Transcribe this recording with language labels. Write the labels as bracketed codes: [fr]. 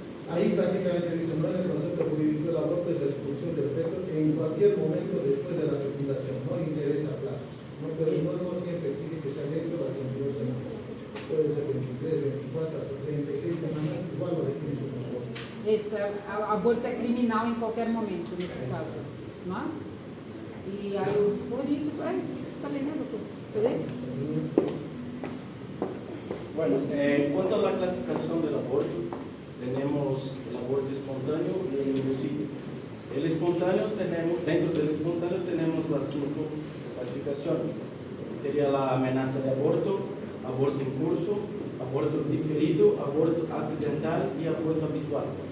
[es] Ahí prácticamente dice, no, en el concepto jurídico el aborto es la expulsión del feto en cualquier momento después de la fecundación, no le interesa plazos. No siempre exige que sea dentro de las 22 semanas. Puede ser 23, 24, hasta 36 semanas, igual lo define como aborto. [pt] esse aborto é criminal em qualquer momento, nesse caso. Não é? E aí o político, isso, você está pegando tudo. Você vê? [es] Bueno, en cuanto a la clasificación del aborto, tenemos el aborto espontáneo y el inducido. El espontáneo dentro del espontáneo tenemos las 5 clasificaciones. Sería la amenaza de aborto, aborto en curso, aborto diferido, aborto accidental y aborto habitual.